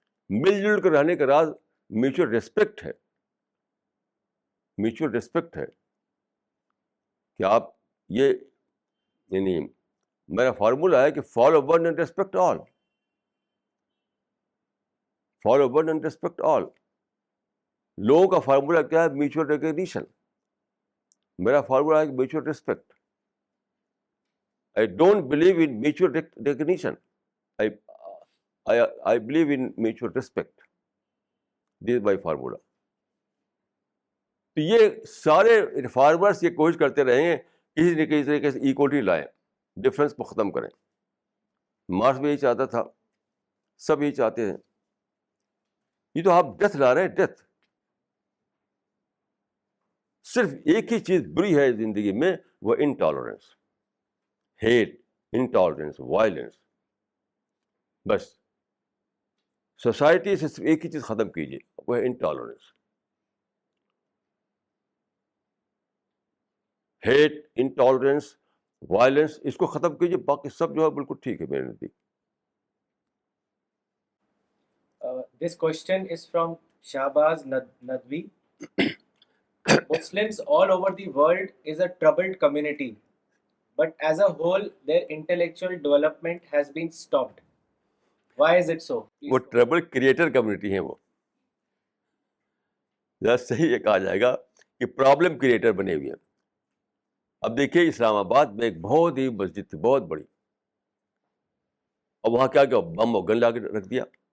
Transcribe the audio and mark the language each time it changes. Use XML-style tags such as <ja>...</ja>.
<ur>مل جل کر رہنے کا راز میوچل ریسپیکٹ ہے. میوچل ریسپیکٹ ہے کہ آپ یہ یعنی میرا فارمولا ہے کہ</ur> <en>Follow one and respect all. Follow one and respect all.</en> <ur>لوگوں کا فارمولا کیا ہے؟ Mutual recognition. میرا فارمولا ہے mutual respect.</ur> <en>I don't believe in mutual recognition. I believe in mutual respect. This is my formula.</en> <ur>تو یہ سارے reformers یہ کوشش کرتے رہیں گے کسی نہ کسی طریقے سے ایکوٹی لائیں، ڈفرینس کو ختم کریں. مارکس بھی یہی چاہتا تھا، سب یہی چاہتے ہیں. یہ تو آپ ڈیتھ لا رہے ہیں، ڈیتھ. صرف ایک ہی چیز بری ہے زندگی میں، وہ انٹالرنس، ہیٹ، انٹالرنس، وائلنس. بس سوسائٹی سے صرف ایک ہی چیز ختم کیجیے، وہ ہے انٹالرنس. ہیٹ، انٹالرنس، وائلنس، اس کو ختم کیجیے، باقی سب جو ہے بالکل ٹھیک ہے میرے نزدیک.</ur> <en>This question is from Shahbaz Nadvi. Muslims all over the world is a troubled community, but as a whole, their intellectual development has been stopped. Why is it so?</en> <ur>وہ ٹربل کریٹر کمیونٹی ہیں. وہ صحیح یہ کہا جائے گا کہ problem creator بنے ہوئے ہیں. اب دیکھیے اسلام آباد میں ایک بہت ہی مسجد تھی، بہت بڑی. اب وہاں کیا بم اور گن لا کے رکھ دیا.</ur>